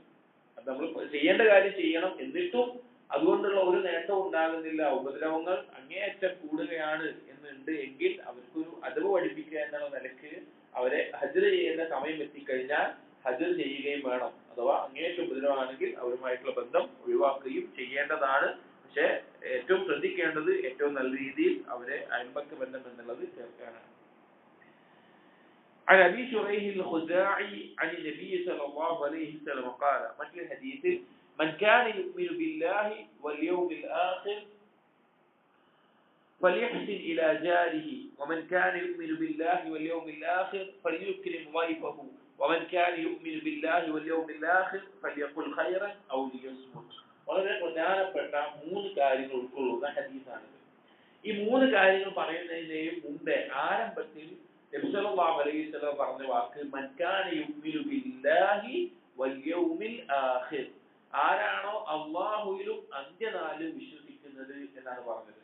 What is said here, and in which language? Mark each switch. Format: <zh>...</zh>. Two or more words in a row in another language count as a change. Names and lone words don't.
<ml>അത് നമ്മൾ ചെയ്യേണ്ട കാര്യം ചെയ്യണം, എന്നിട്ടും അതുകൊണ്ടുള്ള ഒരു നേട്ടം ഉണ്ടാകുന്നില്ല, ഉപദ്രവങ്ങൾ അങ്ങേയറ്റം കൂടുകയാണ് എന്നുണ്ട് എങ്കിൽ അവർക്കൊരു അദബ് പഠിപ്പിക്കുക എന്നുള്ള നിലയ്ക്ക് അവരെ ഹജ്ർ ചെയ്യേണ്ട സമയം എത്തിക്കഴിഞ്ഞാൽ ഹജ്ർ ചെയ്യുകയും വേണം. അഥവാ അങ്ങേയറ്റം ഉപദ്രവമാണെങ്കിൽ അവരുമായിട്ടുള്ള ബന്ധം ഒഴിവാക്കുകയും ചെയ്യേണ്ടതാണ്. പക്ഷെ ഏറ്റവും ശ്രദ്ധിക്കേണ്ടത് ഏറ്റവും നല്ല രീതിയിൽ അവരെ അയൽപക്ക ബന്ധം എന്നുള്ളത് ചേർക്കാനാണ്.</ml> <ar>عن أبي شريح الخزاعي عن النبي صلى الله عليه وسلم قال مثل الحديث من كان يؤمن بالله واليوم الآخر فليحسن إلى جاره ومن كان يؤمن بالله واليوم الآخر فليكرم ضيفه ومن كان يؤمن بالله واليوم الآخر فليقل خيرا أو ليصمت.</ar> <ml>വളരെ പ്രധാനപ്പെട്ട 3 കാര്യങ്ങൾ ഉൾക്കൊള്ളുന്ന ഹദീസാണിത്. ഈ 3 കാര്യങ്ങൾ പറയുന്നതിന്റെയും മുമ്പേ ആരംഭത്തിൽ നബി</ml> <ar>صلى الله عليه وسلم</ar> <ml>പറഞ്ഞ വാക്ക്</ml> <ar>من كان يؤمن بالله واليوم الآخر,</ar> <ml>ആരാണോ അള്ളാഹുവിലും അന്ത്യനാളിലും വിശ്വസിക്കുന്നത് എന്നാണ് പറഞ്ഞത്.</ml>